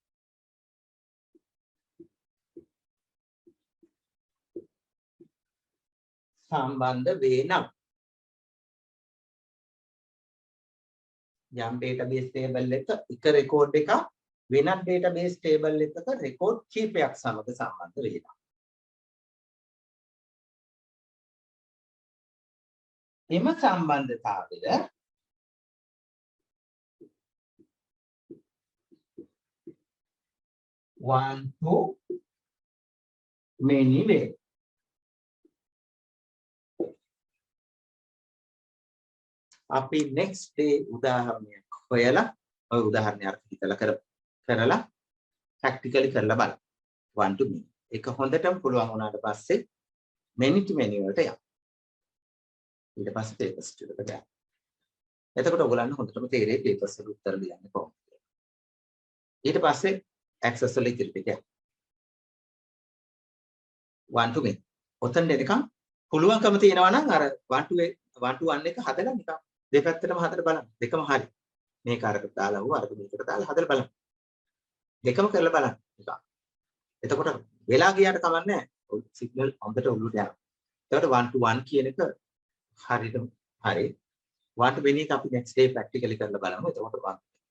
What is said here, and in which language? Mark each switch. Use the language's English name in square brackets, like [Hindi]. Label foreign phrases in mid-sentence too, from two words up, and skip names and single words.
[Sinhala] යම් database table එක record එකක් වෙනත් database table එකක record කීපයක් සමග සම්බන්ධ වේ නම් එම සම්බන්ධතාවය [English] one to many way [Sinhala] අපි [English] next day [Sinhala] උදාහරණයක් හොයලා ඔය උදාහරණය අර්ථ හිතලා කරලා practically කරලා බලන්න [English] one to many [Sinhala] එක හොඳටම පුළුවන් වුණාට පස්සේ [English] many to many [Sinhala] වලට යන්න ඊට පස්සේ papers ටිකට ගන්න එතකොට ඔයගොල්ලන්ට හොඳටම තේරෙයි papers වල උත්තර ලියන්නේ කොහොමද කියලා ඊට පස්සේ access වල ඉතිරි ටික [English] one to many [Sinhala] ඔතන එනකම් පුළුවන්කම තියෙනවා නම් අර [English] one to one [Sinhala] එක හදලා නිකන් දෙපැත්තටම හදලා බලන්න දෙකම හරි මේක අරකට දාලා වුණා අරක මේකට දාලා හදලා බලන්න දෙකම කරලා බලන්න නිකන් එතකොට වෙලා ගියාට කමක් නැහැ සිග්නල් හොඳට උඩට යනවා එතකොට [English] one to one [Sinhala] කියන එක හරියටම හරි [English] one to many [Sinhala] එක අපි [English] next day practically [Sinhala] කරලා බලමු එතකොට